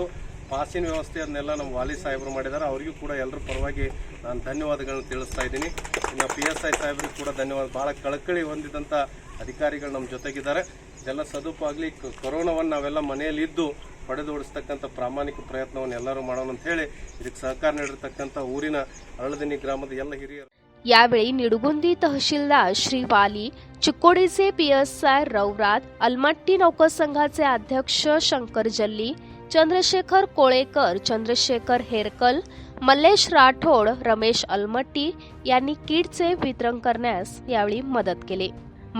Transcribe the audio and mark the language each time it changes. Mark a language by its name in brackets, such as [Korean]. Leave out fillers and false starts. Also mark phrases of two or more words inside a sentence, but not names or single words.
[Kannada] ಪಾಸಿನ ವ್ಯವಸ್ಥೆ ಅದನ್ನೆಲ್ಲ ನಮ್ಮ ವಾಲಿ ಸಾಹೇಬರು ಮಾಡಿದ್ದಾರೆ. ಅವರಿಗೂ ಕೂಡ ಎಲ್ಲರ ಪರವಾಗಿ ನಾನು ಧನ್ಯವಾದಗಳನ್ನು ತಿಳಿಸ್ತಾ ಇದ್ದೀನಿ. ಇನ್ನು PSI ಸಾಹೇಬರಿಗೂ ಕೂಡ ಧನ್ಯವಾದ. ಭಾಳ ಕಳಕಳಿ ಹೊಂದಿದಂಥ ಅಧಿಕಾರಿಗಳು ನಮ್ಮ ಜೊತೆಗಿದ್ದಾರೆ. ಇದೆಲ್ಲ ಸದುಪಾಗಲಿ ಕೊರೋನಾವನ್ನು ನಾವೆಲ್ಲ ಮನೆಯಲ್ಲಿ ಇದ್ದು ಪಡೆದೋಡಿಸ್ತಕ್ಕಂಥ ಪ್ರಾಮಾಣಿಕ ಪ್ರಯತ್ನವನ್ನು ಎಲ್ಲರೂ ಮಾಡೋಣ ಅಂತ ಹೇಳಿ ಇದಕ್ಕೆ ಸಹಕಾರ ನೀಡಿರ್ತಕ್ಕಂಥ ಊರಿನ ಅರಳದಿನ್ನಿ ಗ್ರಾಮದ ಎಲ್ಲ ಹಿರಿಯರು. [Marathi] यावेळी निडगुंदी तहसीलदार श्री वाली, चिक्कोडीचे PSI रवरात, अलमट्टी नौकर संघाचे अध्यक्ष शंकर जल्ली, चंद्रशेखर कोळेकर, चंद्रशेखर हेरकल, मल्लेश राठोड, रमेश अलमट्टी यांनी किटचे वितरण करण्यास यावेळी मदत केली.